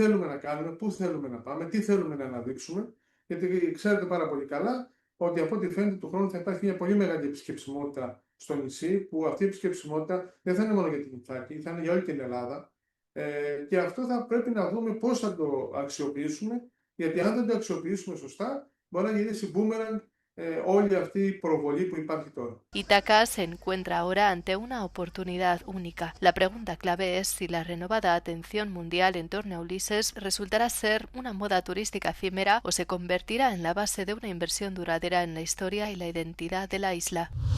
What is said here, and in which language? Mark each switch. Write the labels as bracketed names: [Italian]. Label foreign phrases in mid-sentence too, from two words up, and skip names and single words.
[Greek] θέλουμε να κάνουμε, πού θέλουμε να πάμε, τι θέλουμε να αναδείξουμε, γιατί ξέρετε πάρα πολύ καλά ότι από ό,τι φαίνεται του χρόνου θα υπάρχει μια πολύ μεγάλη επισκεψιμότητα στο νησί, που αυτή η επισκεψιμότητα δεν θα είναι μόνο για την Ιθάκη, θα είναι για όλη την Ελλάδα, και αυτό θα πρέπει να δούμε πώς θα το αξιοποιήσουμε, γιατί αν δεν το αξιοποιήσουμε σωστά, μπορεί να γυρίσει boomerang όλη αυτή η προβολή που υπάρχει τώρα. [Spanish] Ítaca se encuentra ahora ante una oportunidad única. La pregunta clave es si la renovada atención mundial en torno a Ulises resultará ser una moda turística efímera o se convertirá en la base de una inversión duradera en la historia y la identidad de la isla.